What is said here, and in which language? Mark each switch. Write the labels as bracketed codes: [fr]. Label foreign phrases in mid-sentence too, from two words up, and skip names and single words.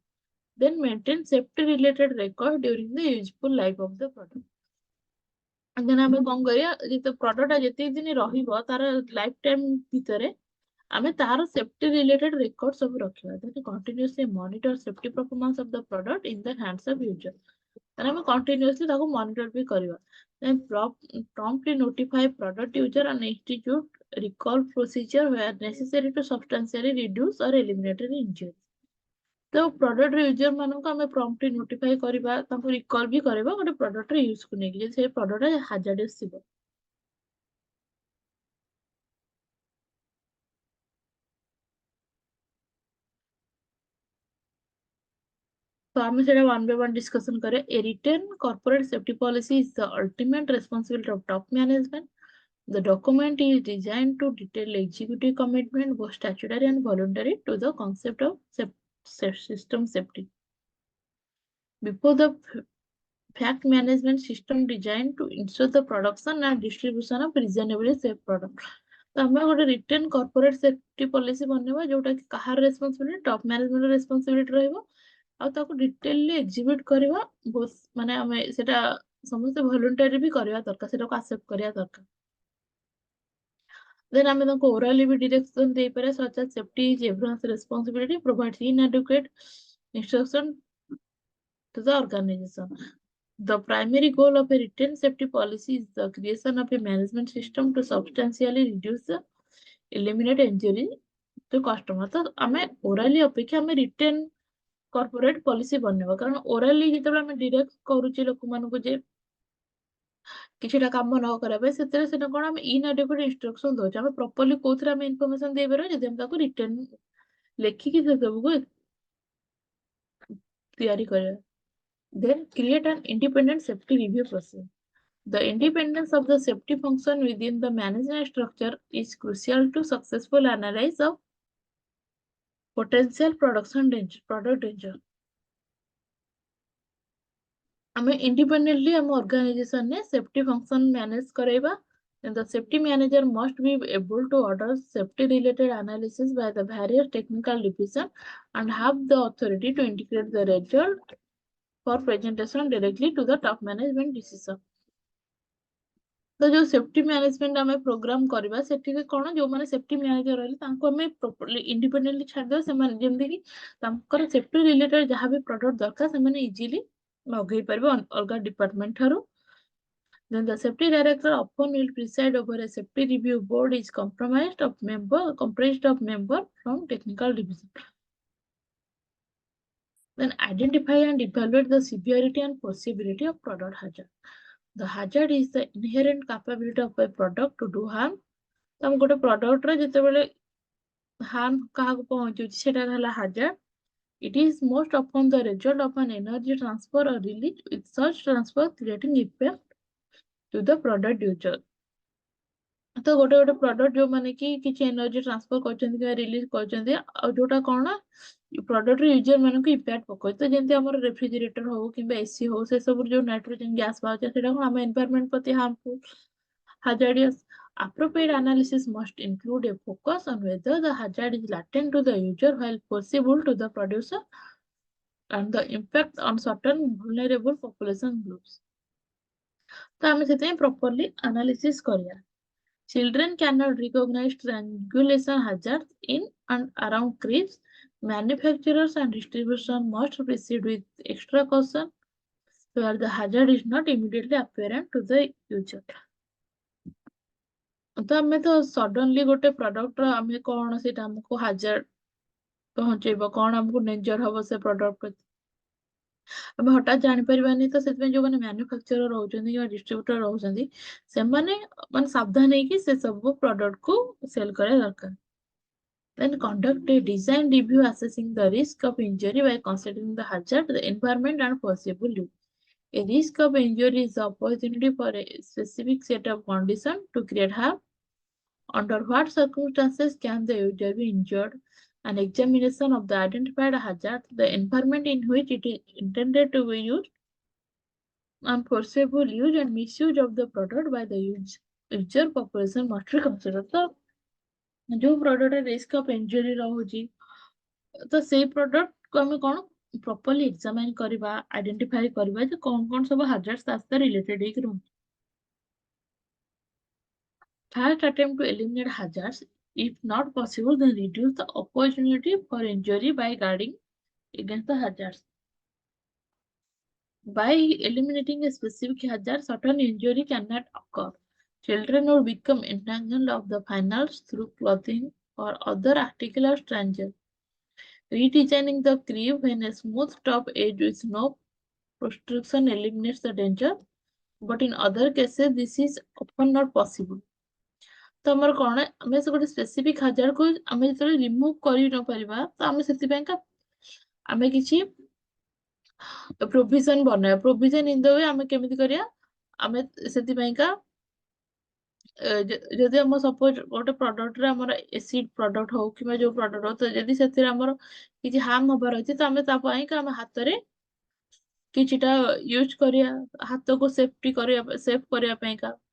[en] Then maintain safety related record during the useful life of the product. [or] ଦେନ୍ ଆମେ କଣ କରିବା, ଯେତେ ପ୍ରଡକ୍ଟଟା ଯେତିକି ଦିନ ରହିବ ତାର [en] life time [or] ଭିତରେ ଆମେ ତାର [en] safety related record [or] ସବୁ ରଖିବା। [en] Then continuously monitor safety performance of the product in the hands of user. [or] ତାହେଲେ ଆମେ କଣ୍ଟିନ୍ୟୁସଲି ତାକୁ ମନିଟର ବି କରିବା। [en] ଦେନ୍ promptly notify product user and institute recall procedure where necessary to substantially reduce or eliminate the injury। [or] ତ [en] product user [or] ମାନଙ୍କୁ ଆମେ [en] promptly notify [or] କରିବା, ତାଙ୍କୁ ରିକଲ୍ ବି କରିବା ଗୋଟେ [en] productr useku [or] ନେଇକି, ଯଦି ସେ [en] product hazards [or] ଥିବ। ତ ଆମେ ସେଇଟା [en] one by one discussion [or] କରିବା। [en] A written corporate safety policy is the ultimate responsibility of top management. The document is designed to detail executive commitment, both statutory and voluntary, to the concept of system safety. Before the fact management system designed to ensure the production and distribution of reasonably safe product। [or] ତ ଆମେ ଗୋଟେ [en] written corporate safety policy [or] ବନେଇବା ଯୋଉଟା କି କାହାର ରେସ୍ପନ୍ସିବିଲିଟି, [en] top managementr responsibility [or] ରହିବ, ଆଉ ତାକୁ [en] detailly execute [or] କରିବା। ମାନେ ଆମେ ସେଟା ସମସ୍ତେ ଭଲୁଣ୍ଟାରୀ ବି କରିବା ଦରକାର, ସେଟାକୁ ଆକ୍ସେପ୍ଟ କରିବା ଦରକାର। ଦେନ୍ ଆମେ ତାଙ୍କୁ ଓରାଲି ବି ଡିରେକ୍ସନ ଦେଇପାରିବା, [en] such as safety is everyone's responsibility, provides inadequate instruction to the organization। The primary goal of a written safety policy is the creation of a management system to substantially reduce the eliminate injury to customer। [or] ତ ଆମେ ଓରାଲି ଅପେକ୍ଷା ଆମେ [en] written corporate policy [or] ବନେଇବା, କାରଣ ଓରାଲି ଯେତେବେଳେ ଆମେ ଡିରେକ୍ଟ କରୁଛେ ଲୋକମାନଙ୍କୁ ଯେ କିଛିଟା କାମ ନ କରିବା ପାଇଁ, ସେଥିରେ ସେଟା କଣ ଆମେ [en] inadequate instruction [or] ଦଉଛେ। ଆମେ ପ୍ରପରଲି କୋଉଥିରେ ଆମେ ଇନଫର୍ମେସନ ଦେଇପାରିବା ଯଦି ଆମେ ତାକୁ ରିଟେନ୍ ଲେଖିକି ସେ ସବୁକୁ ତିଆରି କରିବା। [en] Then create an independent safety review process। The independence of the safety function within the management structure is crucial to successful analysis of potential product danger। [or] ଆମେ independently ଆମ organization ରେ [en] safety function manage [or] କରେଇବା। [en] And the safety manager must be able to order safety related analysis by the various technical division and have the authority to integrate the result for presentation directly to the top management decision। [or] ତ ଯୋଉ [en] safety management [or] ଆମେ ପ୍ରୋଗ୍ରାମ କରିବା, ସେଠିରେ କଣ ଯୋଉମାନେ [en] safety manager [or] ରହିଲେ ତାଙ୍କୁ ଆମେ [en] properly independently [or] ଛାଡ଼ିଦେବା। ସେମାନେ ଯେମିତିକି ତାଙ୍କର [en] safety related [or] ଯାହା ବି ପ୍ରଡକ୍ଟ ଦରକାର ସେମାନେ ଇଜିଲି ମଗେଇ ପାରିବେ ଅଲଗା ଡିପାର୍ଟମେଣ୍ଟ ଠାରୁ। [en] Then the safety director often will preside over a safety review board is comprised of member from technical division। Then identify and evaluate the severity and possibility of product hazard। The hazard is the inherent capability of a product to do harm। [or] ତ ଆମେ ଗୋଟେ ପ୍ରଡକ୍ଟରେ ଯେତେବେଳେ ହାର୍ମ କାହାକୁ ପହଞ୍ଚୁଛି ସେଟା ହେଲା ହାଜାର୍ଡ। [en] It is most often the result of an energy transfer or release, with such transfer creating effect to the product user। [or] ତ ଗୋଟେ ଗୋଟେ ପ୍ରଡକ୍ଟ ଯୋଉମାନେ କି କିଛି [en] energy transfer [or] କରୁଛନ୍ତି କିମ୍ବା ରିଲିଜ କରୁଛନ୍ତି, ଆଉ ଯୋଉଟା କଣ ପ୍ରଡକ୍ଟର ୟୁଜର ମାନଙ୍କୁ ଇମ୍ପାକ୍ଟ ପକାଉଛି। ତ ଯେମିତି ଆମର ରେଫ୍ରିଜରେଟର ହଉ କିମ୍ବା ଏସି ହଉ, ସେ ସବୁ ଯୋଉ [en] nitrogen gas [or] ବାହାରୁଛି ସେଟା କଣ ଆମ ଏନଭାୟରମେଣ୍ଟ ପ୍ରତି ହାର୍ମଫୁଲ, hazardous। [en] Appropriate analysis must include a focus on whether the hazard is latent to the user while possible to the producer and the impact on certain vulnerable population groups। [or] ତ ଆମେ ସେଥିପାଇଁ [en] properly analysis [or] କରିବା। [en] Children cannot recognize strangulation hazards in and around cribs। Manufacturers and distributors must proceed with extra caution where the hazard is not immediately apparent to the user। [or] ତ ଆମେ ତ ସଡନଲି ଗୋଟେ ପ୍ରଡକ୍ଟର ଆମେ କଣ ସେଇଟା ଆମକୁ ହାଜାର୍ଡ ପହଞ୍ଚେଇବ, କଣ ଆମକୁ ଡେଞ୍ଜର ହବ ସେ ପ୍ରଡକ୍ଟ ପ୍ରତି, ଆମେ ହଠାତ୍ ଜାଣିପାରିବାନି। ତ ସେଥିପାଇଁ ଯୋଉମାନେ ମ୍ୟାନୁଫାକ୍ଚର ରହୁଛନ୍ତି କିମ୍ବା ଡିଷ୍ଟ୍ରିବ୍ୟୁଟର ରହୁଛନ୍ତି, ସେମାନେ ମାନେ ସାବଧାନ ହେଇକି ସେ ସବୁ ପ୍ରଡକ୍ଟକୁ ସେଲ୍ କରିବା ଦରକାର। [en] Then conduct a design review assessing the risk of injury by considering the hazard, the environment and possible use। A risk of injury is the opportunity for a specific set of conditions to create harm। Under what circumstances can the user be injured? An examination of the identified hazard, the environment in which it is intended to be used, and foreseeable use and misuse of the product by the user population must be considered। ତ ଯୋଉ ପ୍ରଡକ୍ଟରେ risk of injury ରହୁଛି, ତ ସେଇ ପ୍ରଡକ୍ଟକୁ ଆମେ କଣ properly examine କରିବା, ଆଇଡେଣ୍ଟିଫାଇ କରିବା ଯେ କଣ କଣ ସବୁ ହାଜାର୍ଡ ତା ସହିତ ରିଲେଟେଡ ହେଇକି ରହୁଛି। First attempt to eliminate hazards. If not possible, then reduce the opportunity for injury by guarding against the hazards. By eliminating a specific hazard, certain injury cannot occur. Children will become entangled of the finals through clothing or other articular strangers. Redesigning the crib when a smooth top edge with no protrusion eliminates the danger, but in other cases, this is often not possible. [or] ତ ଆମର କଣ ଆମେ ସେ ଗୋଟେ [en] specific hazardku [or] ଆମେ ଯେତେବେଳେ ରିମୁଭ୍ କରି ନ ପାରିବା ତ ଆମେ ସେଥିପାଇଁକା ଆମେ କିଛି ପ୍ରୋଭିଜନ ବନେଇବା [en] provision in the way [or] ଆମେ କେମିତି କରିବା ଆମେ ସେଥିପାଇଁକା ଯଦି ଆମ ସପୋଜ ଗୋଟେ ପ୍ରଡକ୍ଟରେ ଆମର [en] acid product [or] ହଉ କିମ୍ବା ଯୋଉ ପ୍ରଡକ୍ଟ ହଉ ତ ଯଦି ସେଥିରେ ଆମର କିଛି ହାର୍ମ ହବାର ଅଛି ତ ଆମେ ତା ପାଇଁକା ଆମେ ହାତରେ କିଛିଟା ୟୁଜ କରିବା ହାତକୁ ସେଫ କରିବା ପାଇଁକା